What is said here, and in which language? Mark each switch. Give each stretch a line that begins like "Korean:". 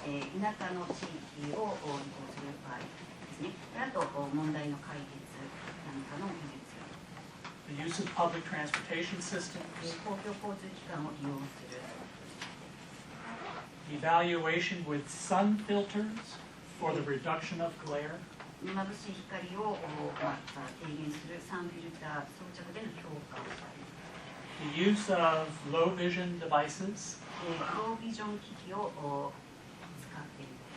Japanese: 田舎の地域を移行する場合ですね。あと問題の解決なんかの技術、
English: the use of public transportation systems,
Japanese: 公共交通機関を利用する、
English: evaluation with sun filters for the reduction of glare,
Japanese: 眩しい光を、低減するサンフィルター装着での評価をしたり、
English: the use of low vision devices,
Japanese: ロービジョン機器を使っている、